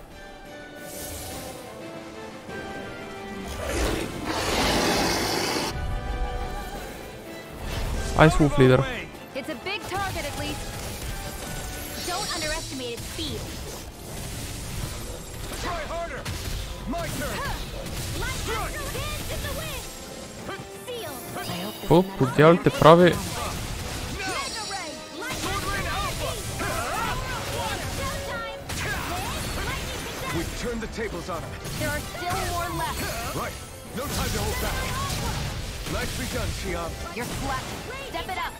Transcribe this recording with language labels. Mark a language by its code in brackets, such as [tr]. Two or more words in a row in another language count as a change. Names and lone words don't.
[en] Ice Wolf leader. It's a big target at least. Don't underestimate its speed. Try harder! My turn! Light astral hands in the wind! Seal! [bg] Какво по дяволите прави? [en] Mega ray! Light astral energy! Showtime! Lightning attack! We've turned the tables on him. There are still more left. Right. No time to hold back. Nicely done, Xian. You're flat. Step it up.